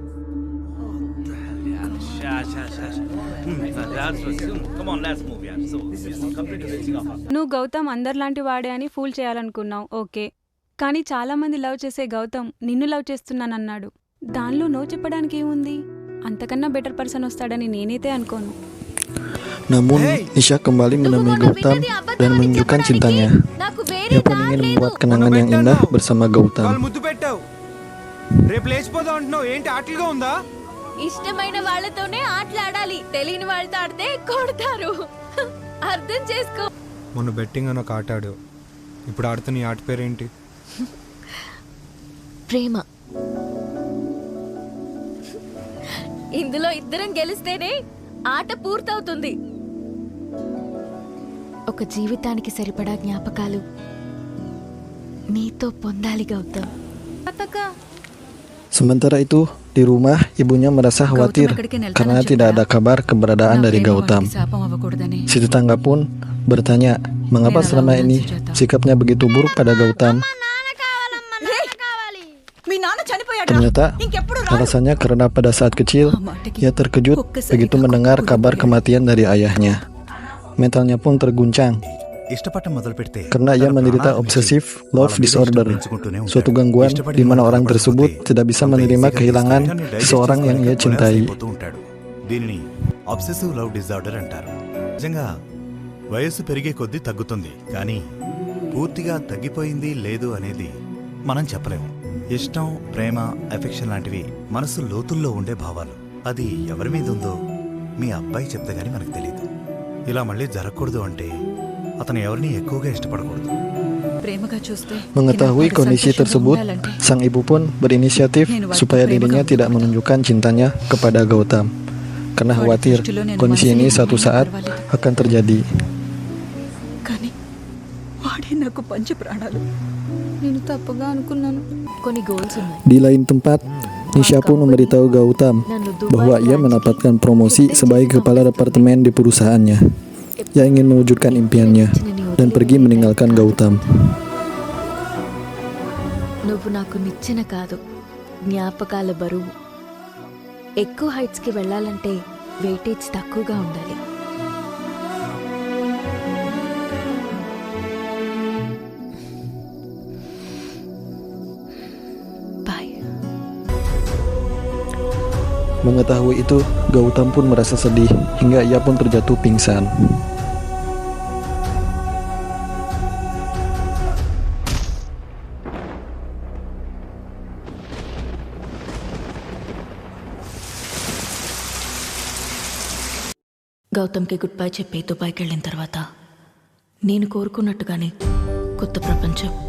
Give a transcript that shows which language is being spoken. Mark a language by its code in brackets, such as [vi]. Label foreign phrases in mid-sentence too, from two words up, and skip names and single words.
[te] నువ్వు గౌతమ్ అందరిలాంటి వాడే అని ఫూల్ చేయాలనుకున్నావు, ఓకే. కానీ చాలా మంది లవ్ చేసే గౌతమ్ నిన్ను లవ్ చేస్తున్నానన్నాడు. దానిలో నో చెప్పడానికి ఏముంది? అంతకన్నా [en] better person [te] వస్తాడని నేనైతే అనుకోను. [id] Namun, Nisha kembali menemui Gautam dan menunjukkan cintanya. [te] నాకు వేరే [id] Ia pun ingin membuat kenangan yang indah bersama Gautam. [te] వాళ్ళు ముద్దు పెట్టావు, రేపు లేచిపోదాం అంటున్నావు. ఏంటి ఆటలుగా ఉందా? ఇష్టమైన వాళ్ళతోనే ఆటలాడాలి. తెలియని వాళ్ళతో ఆడితే కొడతారు. అర్థం చేసుకో. మొన్న బెట్టింగ్ అని ఒక ఆట ఆడావు, ఇప్పుడు ఆడుతున్న ఈ ఆట పేరేంటి? ప్రేమ. ఇందులో ఇద్దరం గెలిస్తేనే ఆట పూర్తవుతుంది. ఒక జీవితానికి సరిపడా జ్ఞాపకాలు నీతో పొందాలి గౌతమ్. [id] Sementara itu, di rumah ibunya merasa khawatir karena tidak ada kabar keberadaan dari Gautam. [te] శాపం అవ్వకూడదని. [id] Si tetangga pun bertanya mengapa selama ini sikapnya begitu buruk pada Gautam. [te] మీ నాన్న చనిపోయాడు. [id] Ternyata alasannya karena pada saat kecil ia terkejut begitu mendengar kabar kematian dari ayahnya. Mentalnya pun terguncang [te] ఇష్టపడటం మొదలు పెడితే [id] karena ia menderita [en] obsessive love disorder, [id] suatu gangguan di mana orang tersebut tidak bisa menerima kehilangan seseorang yang ia cintai. [te] దీనిని [en] obsessive love disorder [te] అంటారు. నిజంగా వయస్సు పెరిగే కొద్దీ తగ్గుతుంది, కానీ పూర్తిగా తగ్గిపోయింది లేదు అనేది మనం చెప్పలేము. ఇష్టం, ప్రేమ, ఎఫెక్షన్ లాంటివి మనసు లోతుల్లో ఉండే భావాలు. అది ఎవరి మీద ఉందో మీ అబ్బాయి చెప్తే గానీ మనకు తెలియదు. ఇలా మళ్ళీ జరగకూడదు అంటే అతను ఎవరిని ఎక్కువగా ఇష్టపడకూడదు. ప్రేమగా చూస్తే [id] Mengetahui [te] నాకు [id] kondisi [te] సంతోషంగా [id] tersebut, [te] ఉండాలంటే [id] sang ibu pun berinisiatif supaya dirinya tidak menunjukkan cintanya kepada Gautam, karena khawatir kondisi ini suatu saat akan terjadi. [te] కానీ వాడే నాకు పంచ ప్రాణాలు. నేను తప్పుగా అనుకున్నాను. కొన్ని గోల్స్ ఉన్నాయి. [id] Di lain tempat, Nisha pun memberitahu Gautam bahwa ia mendapatkan promosi sebagai kepala departemen di perusahaannya. Ia ingin mewujudkan impiannya dan pergi meninggalkan Gautam. [te] నువ్వు నాకు నిచ్చెన కాదు, జ్ఞాపకాల బరువు. ఎక్కువ హైట్స్కి వెళ్ళాలంటే వెయిటేజ్ తక్కువగా ఉండాలి. బాయ్. [id] Mengetahui itu, Gautam pun merasa sedih hingga ia pun terjatuh pingsan. [te] గౌతమ్కి [en] good bye [te] చెప్పి దుబాయ్కి వెళ్ళిన తర్వాత నేను కోరుకున్నట్టుగానే కొత్త ప్రపంచం.